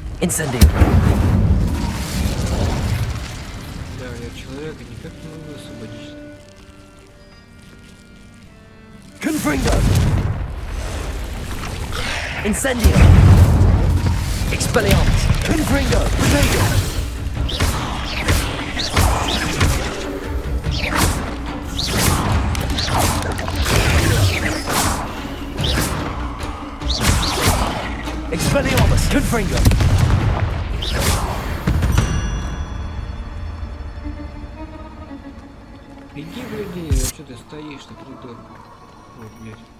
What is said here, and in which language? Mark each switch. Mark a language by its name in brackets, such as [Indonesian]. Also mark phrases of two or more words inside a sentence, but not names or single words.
[Russian] Incendio. Да, я человека никак не могу освободить. Confringo. Incendio. Expelliarmus. Confringo. Potato. Expelliarmus. Confringo. Иди, гляди, а что ты стоишь на придурок? Ой, блядь.